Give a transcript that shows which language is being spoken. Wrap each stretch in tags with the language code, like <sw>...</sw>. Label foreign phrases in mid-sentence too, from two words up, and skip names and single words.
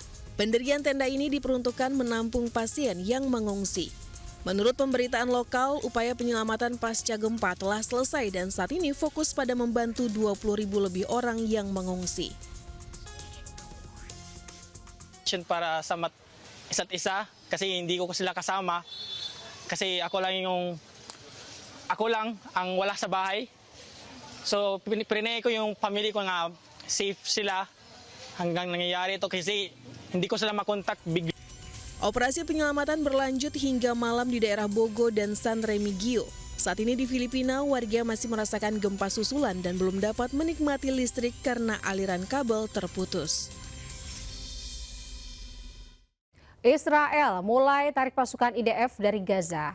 <id>Pendirian tenda ini diperuntukkan menampung pasien yang mengungsi. Menurut pemberitaan lokal, upaya penyelamatan pasca gempa telah selesai dan saat ini fokus pada membantu 20.000 lebih orang yang mengungsi.</id> <tl>Para sa isa't isa kasi hindi ko sila kasama kasi ako lang ang wala sa bahay. So pinay ko yung pamilya ko nga safe sila hanggang nangyayari ito kasi hindi ko sila makontak bigla.</tl> <id>Operasi penyelamatan berlanjut hingga malam di daerah Bogo dan San Remigio. Saat ini di Filipina, warga masih merasakan gempa susulan dan belum dapat menikmati listrik karena aliran kabel terputus. Israel mulai tarik pasukan IDF dari Gaza.</id>